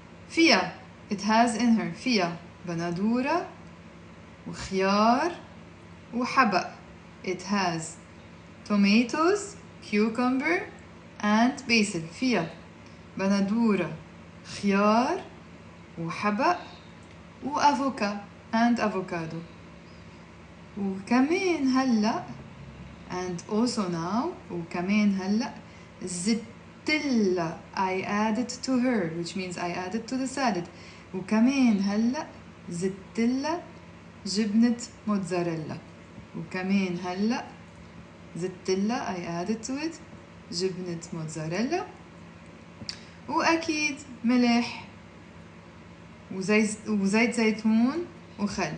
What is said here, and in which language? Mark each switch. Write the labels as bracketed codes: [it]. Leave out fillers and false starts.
[ar] فيها [en] it has in her [ar] فيها بندورة وخيار وحبق. [en] It has tomatoes, cucumber and basil. [ar] فيها بندورة خيار وحبق وافوكا [en] and avocado. [ar] وكمان هلا [en] and also now [ar] وكمان هلا زدتلها. [en] I added to her, which means I added to the salad. [ar] وكمان هلا زدتلها جبنة موتزاريلا. وكمان هلا زدتلها [en] I added to it [ar] جبنة موتزاريلا. وأكيد ملح وزيت زيتون وخل.